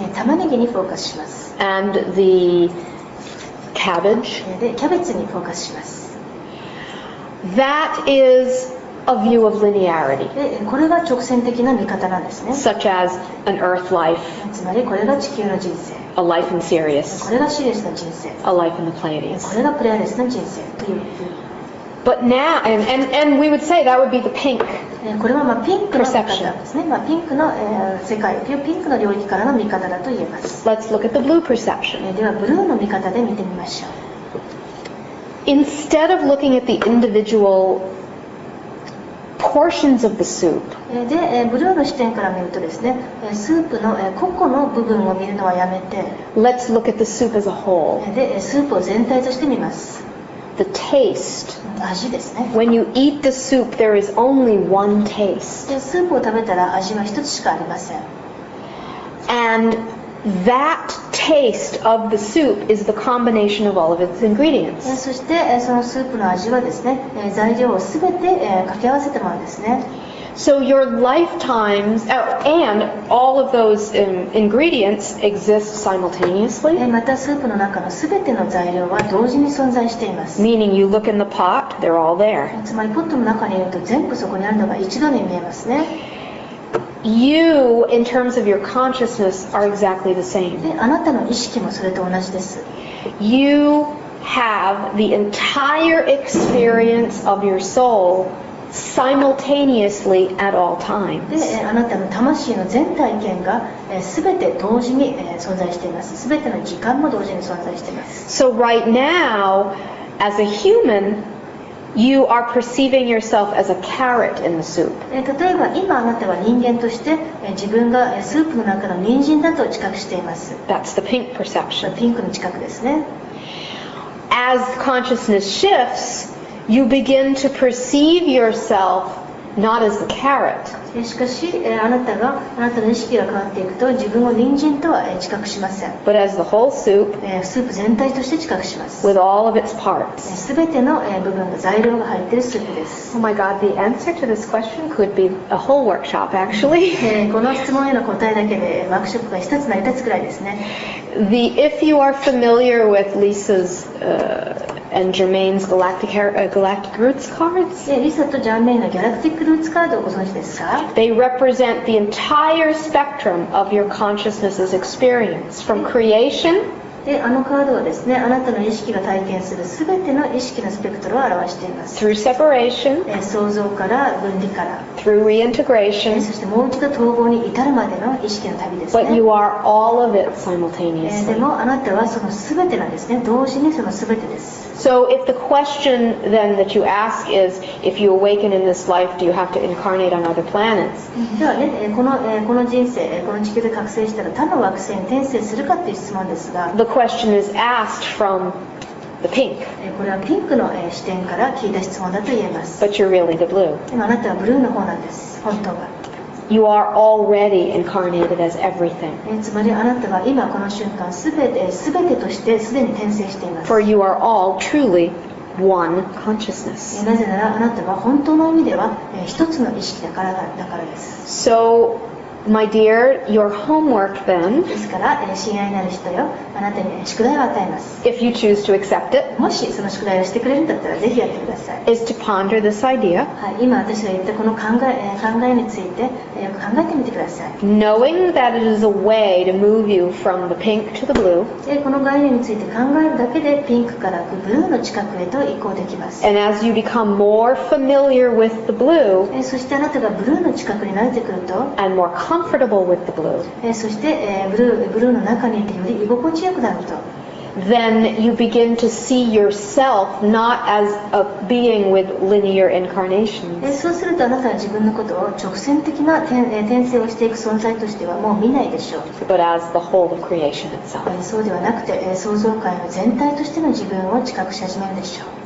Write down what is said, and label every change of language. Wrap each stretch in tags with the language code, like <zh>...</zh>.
<ja>玉ねぎにフォーカスします。</ja> <en>and the cabbage.</en> <ja>で、キャベツにフォーカスします。</ja> <en>That is a view of linearity,</en> <ja>で、これが直線的な見方なんですね。</ja> <en>such as an earth life,</en> <ja>つまりこれが地球の人生、</ja> <en>a life in Sirius,</en> <ja>これがシリウスの人生、</ja> <en>a life in the</en> <ja>こ</ja> <en>Pleiades.</en> <ja>れがプレアデスの人生という。</ja> <en>But now, and we would say that would be the pink.</en> <ja>これはピンクの見方ですね。ピンクの世界というピンクの領域からの見方だと言えます。</ja> <en>Let's look at the blue perception.</en> <ja>ではブルーの見方で見てみましょう。</ja> <en>Instead of looking at the individual portions of the soup,</en> <ja>で、ブルーの視点から見るとですね、スープの個々の部分を見るのはやめて、</ja> <en>let's look at the soup as a whole.</en> <ja>で、スープを全体として見ます。</ja> <en>The taste.</en> <ja>味ですね。</ja> <en>When you eat the soup, there is only one taste.</en> <ja>で、スープを食べたら味は一つしかありません。</ja> <en>And that taste of the soup is the combination of all of its ingredients.</en> <ja>そしてそのスープの味はですね、材料をすべて掛け合わせたものですね。</ja> <en>So your lifetimes, and all of those ingredients exist simultaneously,</en> <ja>またスープの中のすべての材料は同時に存在しています。</ja> <en>meaning you look in the pot, they're all there.</en> <ja>つまりポットの中にいると全部そこにあるのが一度に見えますね。</ja> <en>You, in terms of your consciousness, are exactly the same.</en> <ja>で、あなたの意識もそれと同じです。</ja> <en>You have the entire experience of your soul simultaneously at all</en> <ja>で、</ja> <en>times.</en> <ja>あなたの魂の全体験がすべて同時に存在しています。すべての時間も同時に存在しています。</ja> <en>So right now, as a human, you are perceiving yourself as a carrot in the soup.</en> <ja>例えば今あなたは人間として自分がスープの中の人参だと知覚しています。</ja> <en>That's the pink perception.</en> <ja>ピンクの知覚ですね。</ja> <en>As consciousness shifts, you begin to perceive yourself not as the carrot,</en> <ja>しかしあなたの意識が変わっていくと自分を人参とは知覚しません。</ja> <en>but as the whole soup</en> <ja>スープ全体として知覚します。</ja> <en>with all of its parts.</en> <ja>すべての部分が材料が入っているスープです。</ja> <en>Oh my God, the answer to this question could be a whole workshop, actually.</en> <ja>この質問への答えだけでワークショップが一つ成り立つくらいですね。</ja> <en>If you are familiar with Lisa's and Jermaine's galactic roots cards,</en> <ja>リサとジャンメイのギャラクティックルーツカードをご存知ですか？</ja> <en>they represent the entire spectrum of your consciousness' experience, from creation</en> <ja>で、あのカードはですね、あなたの意識が体験するすべての意識のスペクトルを表しています。</ja> <en>through separation,</en> <ja>創造から分離から、</ja> <en>through reintegration,</en> <ja>そしてもう一度統合に至るまでの意識の旅です</ja> <en>but</en> <ja>ね。</ja> <en>you are all of it</en> <ja>で</ja> <en>simultaneously.</en> <ja>もあなたはそのすべてなんですね。同時にそのすべてです。</ja> <en>So if the question then that you ask is, if you awaken in this life, do you have to incarnate on other planets?</en> <ja>ではね、この人生、この地球で覚醒したら他の惑星に転生するかという質問ですが、</ja> <en>The question is asked from the pink,</en> <ja>これはピンクの視点から聞いた質問だと言えます。</ja> <en>but you're really the blue.</en> <ja>でもあなたはブルーの方なんです、本当は。</ja> <en>You are already incarnated as everything,</en> <ja>つまりあなたは今この瞬間すべてとしてすでに転生しています。</ja> <en>for you are all truly one consciousness.</en> <ja>なぜならあなたは本当の意味では一つの意識だからです。</ja> <en>So, my dear, your homework then,</en> <ja>ですから、親愛なる人よ、あなたに宿題を与えます。</ja> <en>if you choose to accept it,</en> <ja>もしその宿題をしてくれるんだったらぜひやってください。</ja> <en>is to ponder this idea,</en> <ja>はい、今私が言ったこの考えについてよく考えてみてください。</ja> <en>knowing that it is a way to move you from the pink to the blue,</en> <ja>この概念について考えるだけでピンクからブルーの近くへと移行できます。</ja> <en>and as you become more familiar with the blue</en> <ja>そしてあなたがブルーの近くに慣れてくると、</ja> <en>and more comfortable with the blue,</en> <ja>そして、ブルーの中にいてより居心地よくなると、</ja> <en>then you begin to see yourself not as a being with linear incarnations,</en> <ja>そうするとあなたは自分のことを直線的な転生をしていく存在としてはもう見ないでしょう。</ja> <en>but as the whole of creation itself.</en> <ja>そうではなくて、創造界の全体としての自分を知覚し始めるでしょう。</ja>